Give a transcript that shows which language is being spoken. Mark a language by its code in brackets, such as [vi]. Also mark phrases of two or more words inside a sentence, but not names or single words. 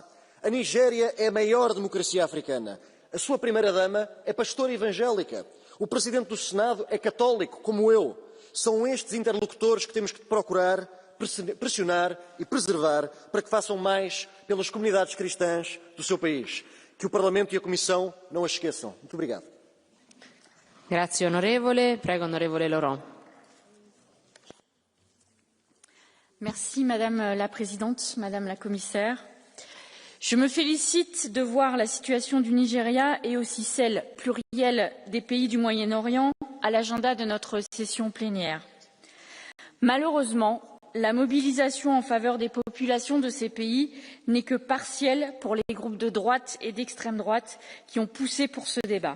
[pt] A Nigéria é a maior democracia africana. A sua primeira-dama é pastora evangélica. O presidente do Senado é católico, como eu. São estes interlocutores que temos que procurar, pressionar e preservar para que façam mais pelas comunidades cristãs do seu país. Que o Parlamento e a Comissão não as esqueçam. Muito obrigado. [it] Grazie onorevole, prego onorevole Laurent. [fr] Merci Madame la Présidente, Madame la Commissaire. Je me félicite de voir la situation du Nigeria et aussi celle plurielle des pays du Moyen-Orient à l'agenda de notre session plénière. Malheureusement, la mobilisation en faveur des populations de ces pays n'est que partielle pour les groupes de droite et d'extrême droite qui ont poussé pour ce débat.